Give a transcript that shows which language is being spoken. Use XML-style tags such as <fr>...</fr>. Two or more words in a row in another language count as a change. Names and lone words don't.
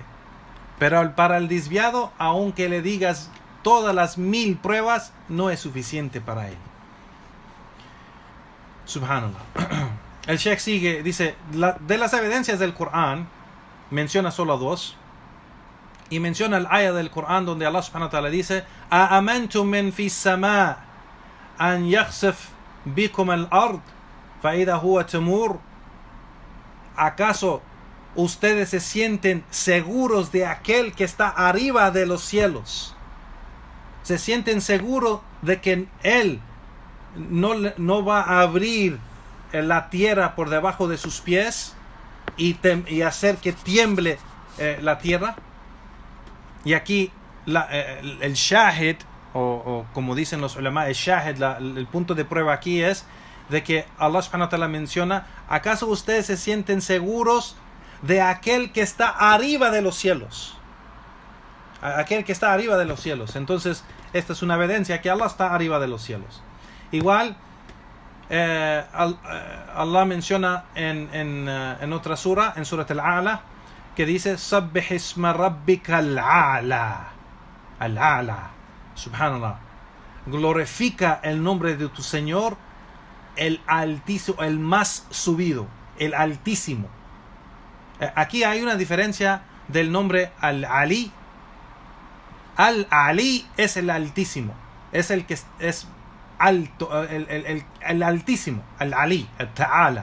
<es>Pero para el desviado, aunque le digas todas las 1000 pruebas, no es suficiente para él. Subhanallah. El Sheikh sigue, dice, de las evidencias del Corán, menciona solo 2. Y menciona el ayah del Corán donde Allah</es> <ar>سبحانه وتعالى</ar> <es>dice:</es> <ar>"أأمنتم من في السماء أن يخسف بكم الأرض فإذا هو تمور."</ar> <es>¿Acaso ustedes se sienten seguros de aquel que está arriba de los cielos? ¿Se sienten seguros de que él no va a abrir la tierra por debajo de sus pies y hacer que tiemble la tierra? Y aquí el shahid, o como dicen los ulama, el shahid, el punto de prueba aquí es de que Allah</es> <ar>سبحانه وتعالى</ar> <es>menciona: ¿acaso ustedes se sienten seguros de aquel que está arriba de los cielos? Aquel que está arriba de los cielos. Entonces, esta es una evidencia que Allah está arriba de los cielos. Igual, Allah menciona en otra sura, en Surat Al-A'la, que dice:</es> <ar>"سبح اسم ربك الأعلى."</ar> <es>Al-a'la. Subhanallah. Glorifica el nombre de tu Señor, el altísimo, el más subido, el altísimo. Aquí hay una diferencia del nombre Al-Ali. Al-Ali es el altísimo, es el que es alto, el altísimo, Al-Ali, Al-Ta'ala.</es>